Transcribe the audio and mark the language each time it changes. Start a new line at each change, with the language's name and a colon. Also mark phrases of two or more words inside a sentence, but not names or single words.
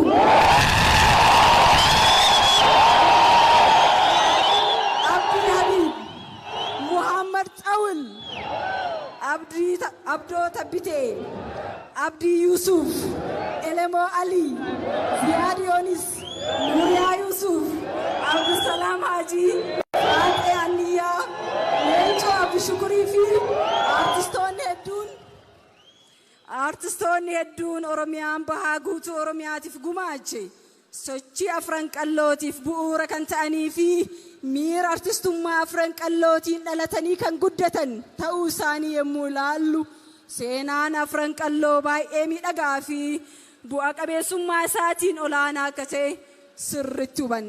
Oromo: Abdo Tabite, Abdi Yusuf, Elemo Ali, Ziad Yonis, Nuria Yusuf, Abdul Salam Haji, Ate Aniya, Lencho Abdu Shukuri fi, artistoonni hedduun Oromiyaan bahaa guutuu Oromiyaatiif gumaache sochii afran qallootiif bu'uura kan ta'anii fi miira artistummaa afran qallootiin dhalatanii kan guddatan ta'uu isaanii yommuu ilaallu seenaan afran qalloo baay'ee miidhagaa fi bu'a qabeessummaa isaatiin olaanaa akka ta'e sirriitti hubanna.